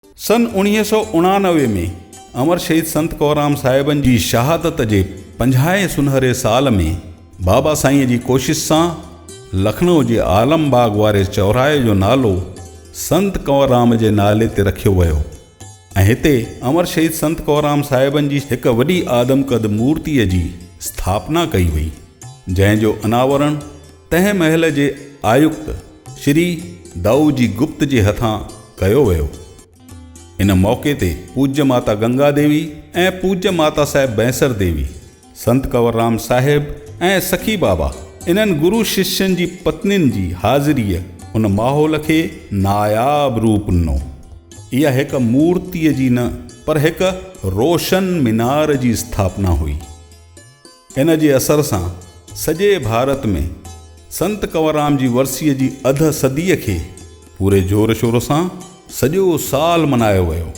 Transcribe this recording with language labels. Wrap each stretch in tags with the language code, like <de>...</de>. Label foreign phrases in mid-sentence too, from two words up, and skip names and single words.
<sd>सन 1989 में अमर शहीद संत कंवरराम साहिबनि जी शहादत जे 50 सुनहरे साल में बाबा साईं जी कोशिश सां लखनऊ जे आलमबाग वारे चौराहे जो नालो संत कंवरराम जे नाले ते रखियो वियो ऐं हिते अमर शहीद संत कंवरराम साहिबनि जी हिकु वॾी आदमकद मूर्तिअ जी स्थापना कई वई, जंहिंजो अनावरण तंहिं महल जे आयुक्त श्री दाऊजी गुप्त जे हथां कयो वियो। इन मौक़े ते पूज्य माता गंगा देवी ऐं पूज्य माता साहिब बैंसर देवी, संत कंवरराम साहिब ऐं सखी बाबा इन्हनि गुरु शिष्यनि जी पत्नियुनि जी हाज़िरीअ उन माहौल खे नायाब रूप ॾिनो। इहा हिकु मूर्तिअ जी न पर हिकु रोशन मीनार जी स्थापना हुई। इन जे असर सां सॼे भारत में संत कंवरराम जी वरसीअ जी अध सदीअ खे पूरे जोर शोर सां सॼो साल मनायो वियो।</sd>